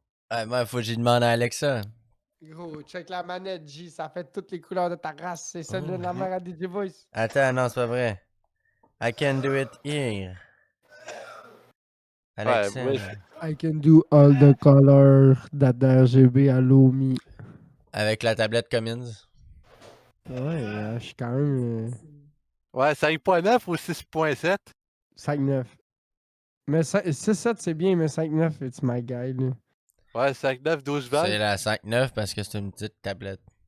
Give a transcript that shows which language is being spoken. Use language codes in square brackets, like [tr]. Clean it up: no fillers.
[fr] Ouais, moi, faut que j'y demande à Alexa. Gros, check la manette, J. Ça fait toutes les couleurs de ta race. C'est celle de la mère à DJ Voice. Attends, non, c'est pas vrai. [en] I can do it here. Alexa. [fr] Ouais, [en] I can do all the colors that the RGB allow me. [fr] Avec la tablette Cummins. Ouais, je suis quand même ouais, 5.9 ou 6.7? 5-9. Mais 6-7 c'est bien, mais 5-9, [en] it's my guy, [fr] là. Ouais, 5.9, 12 C'est valves. la 5.9 parce que c'est une petite tablette.